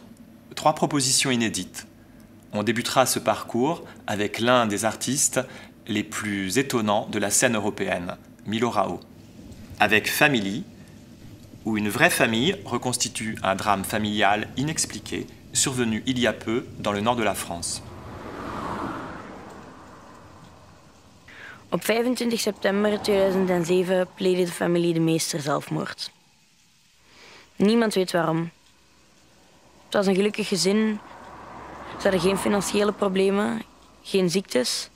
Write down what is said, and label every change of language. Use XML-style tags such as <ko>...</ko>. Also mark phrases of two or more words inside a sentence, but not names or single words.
<fr>3 propositions inédites. On débutera ce parcours avec l'un des artistes les plus étonnants de la scène européenne, Milo Rao. Avec Family, où une vraie famille reconstitue un drame familial inexpliqué, survenu il y a peu dans le nord de la France.</fr> <nl>Op 25 september 2007 pleegde de familie de meester zelfmoord. Niemand weet waarom. Het was een gelukkig gezin. Ze hadden geen financiële problemen, geen ziektes.</nl>